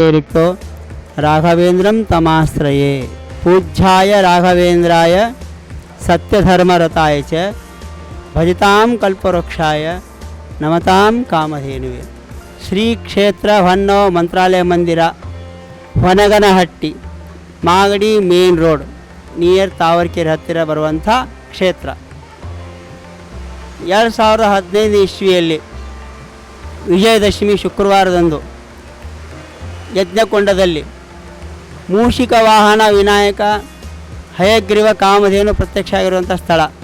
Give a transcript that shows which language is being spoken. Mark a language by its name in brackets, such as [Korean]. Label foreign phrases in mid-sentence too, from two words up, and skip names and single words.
[Sanskrit] रिक्तो राघवेन्द्रं तमाश्रये पूज्याय राघवेन्द्राय सत्यधर्मरताय च भजतां कल्पवृक्षाय नमतां कामधेनुवे. [Kannada] ಶ್ರೀ ಕ್ಷೇತ್ರ ಹೊನ್ನೋ ಮಂತ್ರಾಲಯ ಮಂದಿರ, ಹೊನಗನಹಟ್ಟಿ, ಮಾಗಡಿ ಮೇನ್ ರೋಡ್, ನಿಯರ್ ತಾವರ್ಕೆರೆ ಹತ್ತಿರ ಬರುವಂಥ ಕ್ಷೇತ್ರ. 2015 ಇಸ್ವಿಯಲ್ಲಿ ವಿಜಯದಶಮಿ ಶುಕ್ರವಾರದಂದು ಯಜ್ಞಕೊಂಡದಲ್ಲಿ ಮೂಷಿಕ ವಾಹನ ವಿನಾಯಕ ಹಯಗ್ರೀವ ಕಾಮಧೇನು ಪ್ರತ್ಯಕ್ಷ ಆಗಿರುವಂಥ ಸ್ಥಳ.